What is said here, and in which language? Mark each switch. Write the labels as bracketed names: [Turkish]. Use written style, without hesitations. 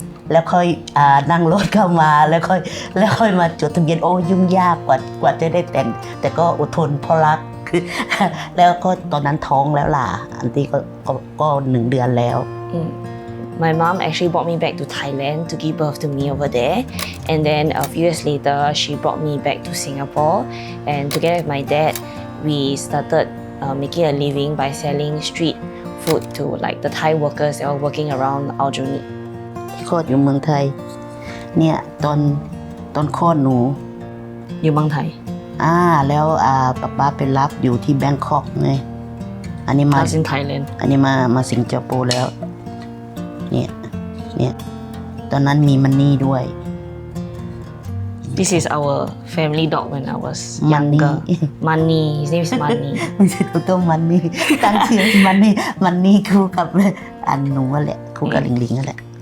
[Thai] แล้วค่อยนั่งรถเข้ามาแล้วค่อยมาจดทะเบียนโอ้ยุ่งยากกว่าจะได้แต่งแต่ก็อดทนเพราะรักคือแล้วก็ตอนนั้นท้องแล้วล่ะอันตี้ก็1 เดือนแล้ว [English] My mom actually brought me back to Thailand to give birth to me over there, and then a few years later she brought me back to Singapore, and together with my dad we started making a living by selling street food to like the Thai workers that were working around Aljunied. [Thai] คลอดอยู่เมืองไทยเนี่ยตอนคลอดหนู อยู่เมืองไทย แล้วป้าไปรับอยู่ที่แบงคอกไงอันนี้มา [English] in Thailand [Thai] อันนี้มาสิงคโปร์แล้วเนี่ยตอนนั้นมีมันนี่ด้วย [English] This is our family dog when I was younger. Money. His name is Money. [Thai] ไม่ใช่ตัวมันนี่ตั้งชื่อมันนี่คู่กับอันหนูแหละคู่กับลิงนั่นแหละ